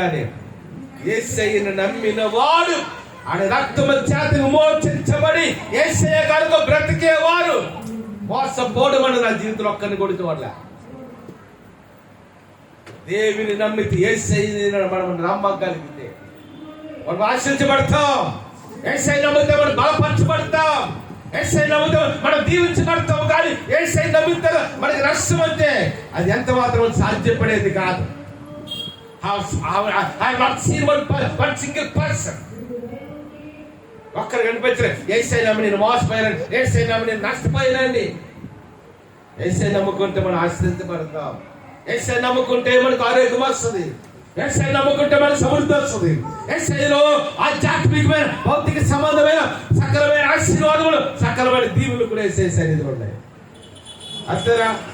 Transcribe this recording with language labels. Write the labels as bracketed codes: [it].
[te] కానీ యేసయ్యను నమ్మిన వాడు ఆయన రక్తము చేత విమోచించబడి యేసయ్య కనుక బ్రతికేవారు మోసపోవడం అని నా జీవితంలో ఒక్కరిని కొడుతూ వాళ్ళ దేవుని నమ్మితే యేసయ్యని మనం నమ్మగలిగితే మనం ఆశించబడతాం. యేసయ్య నమ్మితే మనం బలపరచబడతాం. యేసయ్య నమ్మితే మనం దీవించబడతాం. కానీ యేసయ్య నమ్మితే మనకి నష్టం అంటే అది ఎంత మాత్రం సాధ్యపడేది కాదు. [en] I have not seen one single person. [te] ఒక్కరు కనిపించలేదు. యేసయ్య నమ్మి నేను మోసపోయాను, యేసయ్య నమ్మి నేను నష్టపోయానండి. యేసయ్య నమ్ముకుంటే మనం ఆశ్రయించబడతాం. యేసయ్య నమ్ముకుంటే మనకు ఆరోగ్యం వస్తుంది. యేసయ్య నమ్ముకుంటే మనకు సమృద్ధి వస్తుంది. యేసయ్యలో ఆధ్యాత్మికమైన భౌతిక సంబంధమైన సకలమైన ఆశీర్వాదములు, సకలమైన దీవులు కూడా యేసయ్య సన్నిధిలో ఉన్నాయి. అంతేనా?